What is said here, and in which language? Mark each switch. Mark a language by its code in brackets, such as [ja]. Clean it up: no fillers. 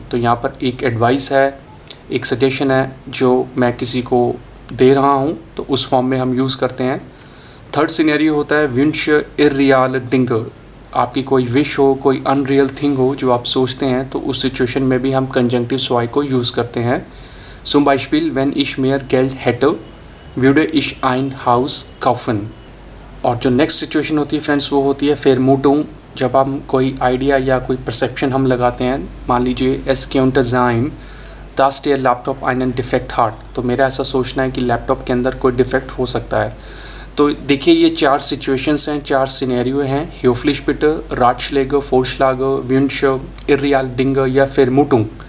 [hi] तो यहाँ पर एक एडवाइस है, एक सजेशन है जो मैं किसी को दे रहा हूँ, तो उस फॉर्म में हम यूज़ करते हैं। थर्ड सिनेरियो होता है [de] Wünsche irreale Dinge। [hi] आपकी कोई विश हो, कोई अनरियल थिंग हो जो आप सोचते हैं, तो उस सिचुएशन में भी हम कंजंक्टिव स्वाई को यूज़ करते हैं। [de] Zum Beispiel, wenn ich mehr Geld hätte, würde ich ein Haus kaufen। [hi] और जो नेक्स्ट सिचुएशन होती है फ्रेंड्स वो होती है Vermutung। जब हम कोई आइडिया या कोई परसेप्शन हम लगाते हैं, मान लीजिए [de] es könnte sein dass der Laptop einen Defekt hat। [hi] तो मेरा ऐसा सोचना है कि लैपटॉप के अंदर कोई डिफेक्ट हो सकता है। तो देखिए, ये चार सिचुएशंस हैं, चार सिनेरियो हैं, [de] höflich bitte, Ratschläge, Vorschläge, Wünsche, irreale Dinge [hi] या Vermutung।